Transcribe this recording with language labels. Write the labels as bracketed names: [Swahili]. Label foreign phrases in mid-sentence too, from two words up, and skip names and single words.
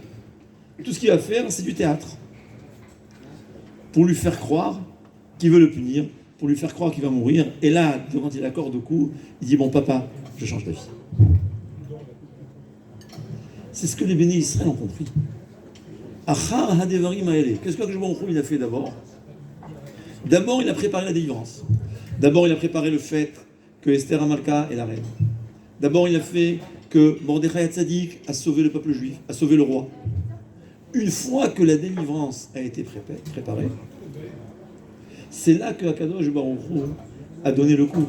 [French] Tout ce qu'il va faire, c'est du théâtre. Pour lui faire croire qu'il veut le punir, pour lui faire croire qu'il va mourir. Et là, quand il accorde au cou, il dit, bon papa, je change d'avis. C'est ce que les bénis Israël ont compris. [Hebrew] אחר הדברים האלה. [French] Qu'est-ce que il a fait d'abord? D'abord, il a préparé la délivrance. D'abord, il a préparé le fait que Esther Amalka est la reine. D'abord, il a fait que Mordechai Hatzadik a sauvé le peuple juif, a sauvé le roi. Une fois que la délivrance a été préparée, c'est là que [Hebrew] הקדוש ברוך הוא [French] a donné le coup.